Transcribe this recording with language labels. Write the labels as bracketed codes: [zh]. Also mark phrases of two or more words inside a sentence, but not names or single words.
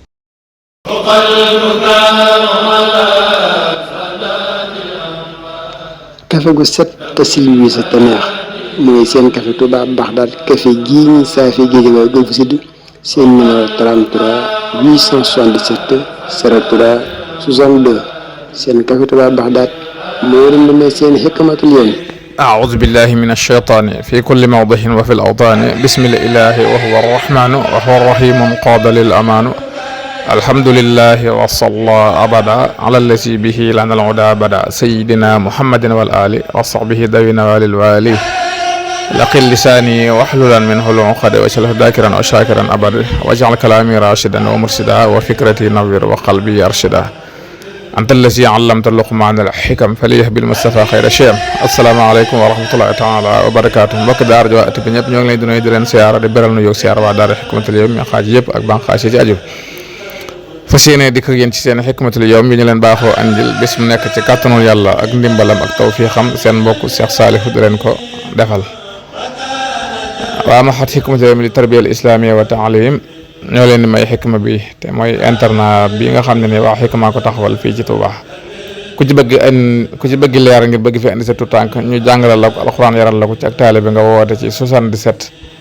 [wo] kafe gu set te silwiise te neex mooy seen café Touba Bagdad café gii ñi saafi Guédiawaye Golf Sud seen numéro 33 877 03 62 seen café Touba Bagdad moo leen di may seen xikmatul yawm. [ar] أعوذ بالله من الشيطان في كل موضع وفي الأوطان بسم الإله وهو الرحمن وهو الرحيم قاد للأمان الحمد لله وصلى أبدا على الذي به لنا العدا بدا سيدنا محمد والآل وصحبه ذوي النوال الوالي لقل لساني واحللا منه العقد واجعله ذاكرا وشاكرا أبدا واجعل كلامي راشدا ومرشدا وفكرتي نوير وقلبي أرشدا أنت الذي علمت اللقمان الحكم فليه بالمصطفى خير شيم السلام عليكم ورحمة الله تعالى وبركاته [wo] mbokk daara ji waa ëtt bi ñëpp ñoo ngi leen di nuyu di leen siyaara di beral nu yoog siyaara waa daara Hikmatul Yawm mi xaaj yëpp ak banqaas yi ci aju fas yéene dikk ak yéen ci seen Hikmatul Yawm yi ñu leen baaxoo andil bés mu nekk ci kàttanul yàlla ak ndimbalam ak tawfiixam seen mbokk Cheikh Saliou di leen ko defal waa maxat Hikmatul Yawm li tarbiyal islamiyya wa taalim ñoo leen di may xikma bi te mooy internat bi nga xam ne ni waa xikma ko taxawal fii ci Touba ku ci bëgg leer ngir bëgg fi indi sa tutànk ñu jàngalal la ko alxuraan yaral la ko ci ak taalibe nga woote ci 77